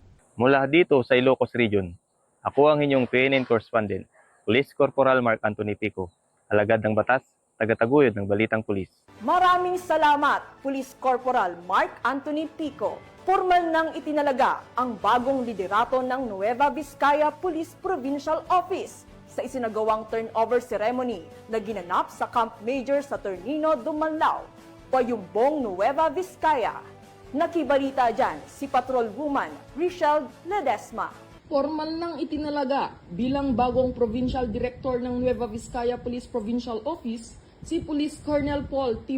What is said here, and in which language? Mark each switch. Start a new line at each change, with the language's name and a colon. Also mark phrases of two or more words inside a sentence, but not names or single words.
Filipino: Mula dito sa Ilocos Region, ako ang inyong PNN correspondent, Police Corporal Mark Anthony Pico, alagad ng batas, tagataguyod ng balitang pulis. Maraming salamat, Police Corporal Mark Anthony Pico. Formal nang itinalaga ang bagong liderato ng Nueva Vizcaya Police Provincial Office sa isinagawang
English: turnover ceremony
Filipino: na ginanap sa Camp Major sa Ternino, Dumanlao, Payumbong, Nueva Vizcaya. Nakibalita dyan si Patrolwoman Richelle Ledesma. Formal nang itinalaga bilang bagong
English: Provincial Director
Filipino: ng Nueva Vizcaya Police Provincial Office si Police Colonel Paul T.